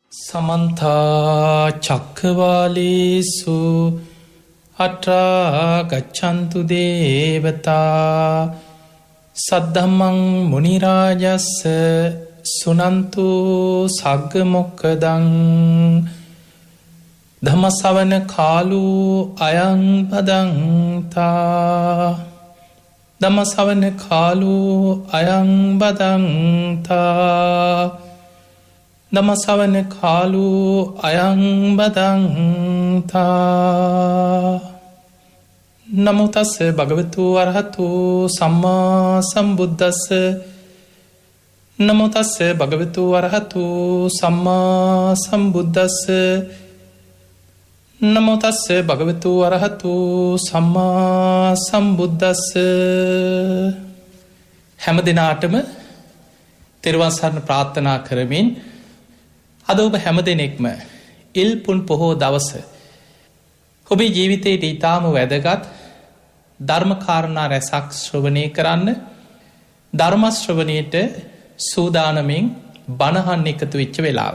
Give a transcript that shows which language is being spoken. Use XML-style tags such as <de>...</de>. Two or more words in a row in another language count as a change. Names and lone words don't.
<pi>සමන්තා චක්කවාලේසු අට්‍රා ගච්ඡන්තු දේවතා සද්ධම්මං මුනි රාජස්ස සුනන්තු සග්ග මොක්ඛදං ධම්ම ශ්‍රවණ කාලෝ අයං බදන්තා ධම්ම ශ්‍රවණ කාලෝ අයං බදන්තා ධම්මසවන කාලු අයං බදන්තා නමෝ තස්ස භගවතු අරහතු සම්මා සම්බුද්දස්ස නමෝ තස්ස භගවතු අරහතු සම්මා සම්බුද්දස්ස නමෝ තස්ස භගවතු අරහතු සම්මා සම්බුද්දස්ස</pi> <si>හැම දිනාටම තෙරුවන් සරණ ප්‍රාර්ථනා කරමින් අද ඔබ හැම දෙනෙක්ම ඉල්පුන් පොහෝ දවස ඔබේ ජීවිතයට ඉතාම වැදගත් ධර්මකාරණා රැසක් ශ්‍රවණය කරන්න ධර්මශ්‍රවණයට සූදානමින් බණහන් එකතු වෙච්ච වෙලාව.</si>